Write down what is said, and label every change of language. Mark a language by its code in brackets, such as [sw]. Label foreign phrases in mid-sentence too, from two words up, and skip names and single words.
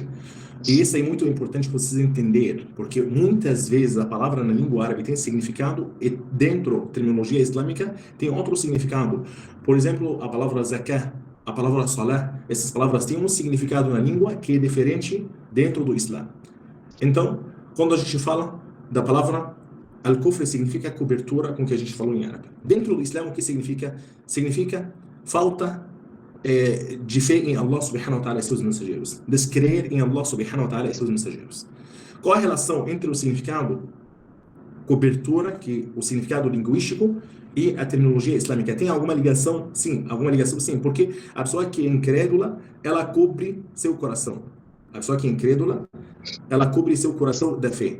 [pt] E isso é muito importante para vocês entenderem, porque muitas vezes a palavra na língua árabe tem significado e dentro da terminologia islâmica tem outro significado. Por exemplo, a palavra zakah, a palavra salah, essas palavras têm um significado na língua que é diferente dentro do Islã. Então, quando a gente fala da palavra al-kufr, significa cobertura, com que a gente falou em árabe. Dentro do Islã, o que significa? Significa falta de fé em Allah subhanahu wa ta'ala e seus mensageiros. Descrer em Allah subhanahu wa ta'ala e seus mensageiros. Qual a relação entre o significado cobertura, que o significado linguístico, e a terminologia islâmica? Tem alguma ligação? Sim, alguma ligação sim, porque a pessoa que é incrédula, ela cobre seu coração. A pessoa que é incrédula, ela cobre seu coração da fé.